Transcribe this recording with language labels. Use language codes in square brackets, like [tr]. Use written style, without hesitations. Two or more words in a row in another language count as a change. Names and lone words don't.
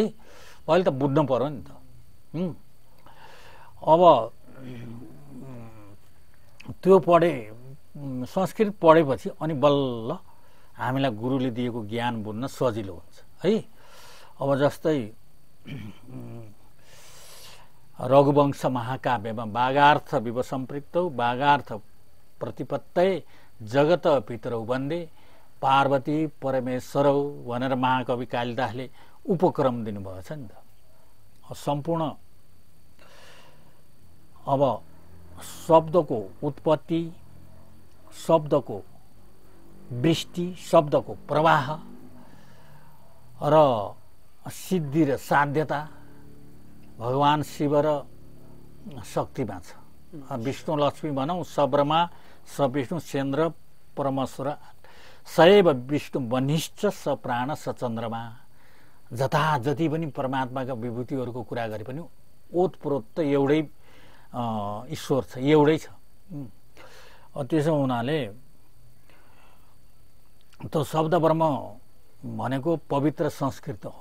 [ne] पहिला त बुझ्नु पर्यो नि त। अब त्यो संस्कृत पढेपछि अनि बल्ल हामीलाई गुरुले दिएको ज्ञान बुझ्न सजिलो हुन्छ है। अब जस्तै रघुवंश महाकाव्यमा [sa] बागार्थ विव सम्पृक्तौ बागार्थ प्रतिपत्तये जगत पितरौ वन्दे पार्वती परमेश्वरौ [ne] भनेर महाकवि कालिदासले उपक्रम दिनुभएको छ नि त। सम्पूर्ण अब शब्दको उत्पत्ति, शब्दको वृष्टि, शब्दको प्रवाह र सिद्धि र साध्यता भगवान शिव र शक्तिमा छ। विष्णु लक्ष्मी भनौँ, [sa] सब्रमा सविष्णु सेन्द्र परमेश्वर सैव विष्णु वनिश्च स प्राण स चन्द्रमा। [ne] जता जति पनि परमात्माका विभूतिहरूको कुरा गरे पनि ओतप्रोत त एउटै ईश्वर छ, एउटै छ। त्यसो हुनाले त्यो शब्द ब्रह्म भनेको पवित्र संस्कृत हो।